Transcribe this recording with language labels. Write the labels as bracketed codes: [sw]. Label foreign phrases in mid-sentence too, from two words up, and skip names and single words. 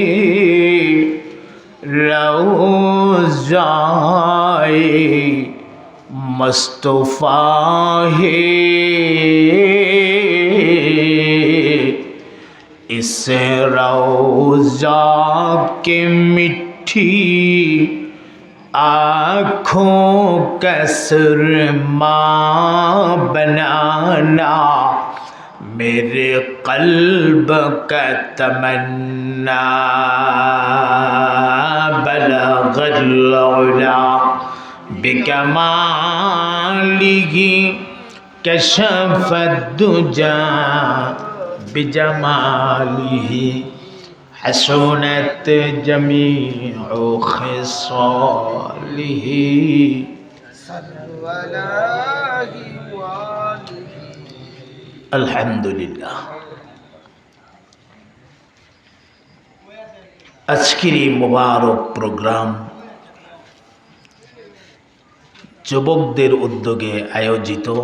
[ur] روضۂ مصطفیٰ ہے، اس روضہ کے مٹھی آنکھوں کا سرمہ بنانا میرے قلب کا تمنا. [ar] بلغ العلى بكماله كشف الدجى بجماله حسنت جميع خصاله. [bn] আলহামদুলিল্লাহ। আজকের এই মোবারক প্রোগ্রাম যুবকদের উদ্যোগে আয়োজিত।